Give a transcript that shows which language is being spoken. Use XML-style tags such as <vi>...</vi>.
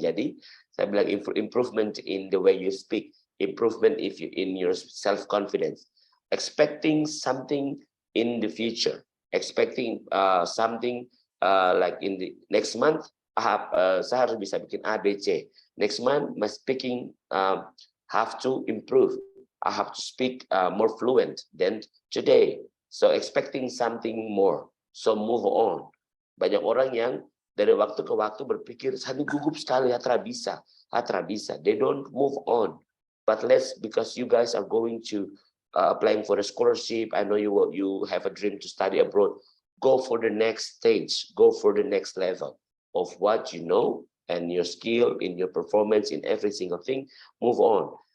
<id>Jadi saya bilang</id> <en>improvement in the way you speak, improvement in your self confidence, expecting something in the future, expecting something like in the next month.</en> <id>Saya harus bisa bikin A, B, C.</id> <en>Next month, my speaking have to improve. I have to speak more fluent than today. So expecting something more. So move on.</en> <id>Banyak orang yang dari waktu ke waktu berpikir, saya gugup sekali, atra bisa.</id> <en>They don't move on. But because you guys are going to applying for a scholarship, I know you have a dream to study abroad. Go for the next stage. Go for the next level of what you know and your skill in your performance in every single thing. Move on.</en>